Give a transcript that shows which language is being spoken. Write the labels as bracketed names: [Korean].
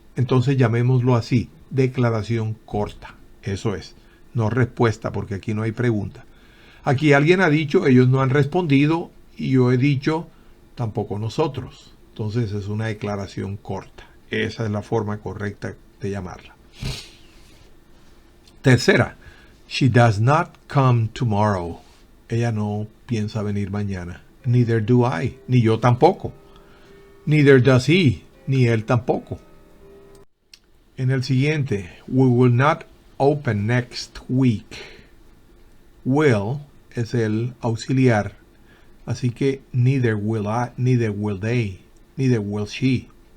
[Spanish] Entonces llamémoslo así, declaración corta. Eso es, no respuesta porque aquí no hay pregunta. Aquí alguien ha dicho, ellos no han respondido y yo he dicho, tampoco nosotros. Entonces es una declaración corta. Esa es la forma correcta de llamarla. Tercera, [English] she does not come tomorrow. [Spanish] Ella no piensa venir mañana. [English] Neither do I, [Spanish] ni yo tampoco. [English] Neither does he, [Spanish] ni él tampoco. En el siguiente, [English] we will not open next week. Will [Spanish] es el auxiliar, así que [English] neither will I, neither will they, neither will she.